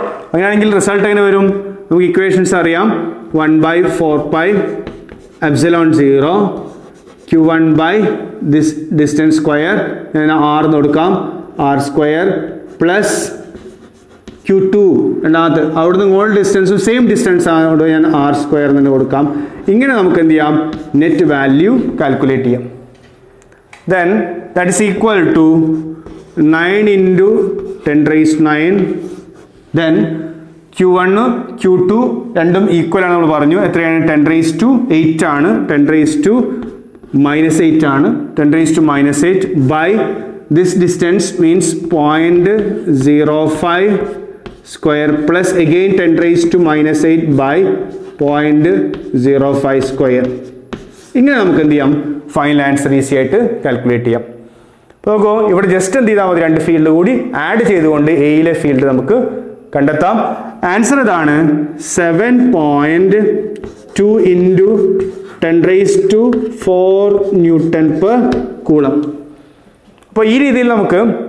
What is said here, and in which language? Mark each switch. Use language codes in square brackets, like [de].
[ml] അങ്ങനെയാണെങ്കിൽ റിസൾട്ട് എങ്ങനെ വരും, നമുക്ക് ഇക്വേഷൻസ് അറിയാം. 1/4π epsilon 0 Q1 [en] by this distance square, [ml] ഞാൻ R എന്ന് കൊടുക്കാം, R സ്ക്വയർ പ്ലസ് Q2 രണ്ടാമത്തെ അവിടുന്ന് ഇങ്ങോട്ട് ഡിസ്റ്റൻസും സെയിം ഡിസ്റ്റൻസ് ആയതുകൊണ്ട് ഞാൻ R സ്ക്വയർ എന്ന് കൊടുക്കാം. ഇങ്ങനെ നമുക്ക് എന്ത് ചെയ്യാം, നെറ്റ് വാല്യൂ കാൽക്കുലേറ്റ് ചെയ്യാം. [en] Then that is equal to 9 into 10 raised 9. [ml] Then Q1 Q2 രണ്ടും ഈക്വൽ ആണ് നമ്മൾ പറഞ്ഞു. എത്രയാണ്, [en] 10 raised to 8 [ml] ആണ്. [en] 10 raised to minus 8 ആണ്. 10 raised to minus 8 by this distance means 0.05 square plus again 10 raised to minus 8 by 0.05 square. [ml] ഇങ്ങനെ നമുക്ക് എന്ത് ചെയ്യാം, ഫൈനൽ ആൻസർ ഈസി ആയിട്ട് കാൽക്കുലേറ്റ് ചെയ്യാം. അപ്പോൾ നോക്കൂ, ഇവിടെ ജസ്റ്റ് എന്ത് ചെയ്താൽ മതി, 2 ഫീൽഡ് കൂടി ആഡ് ചെയ്തുകൊണ്ട് എയിലെ ഫീൽഡ് നമുക്ക് കണ്ടെത്താം. ആൻസർ ഇതാണ്, [en] 7.2 into 10 raised to 4 Newton per coulomb. [ml] അപ്പോൾ ഈ രീതിയിൽ നമുക്ക്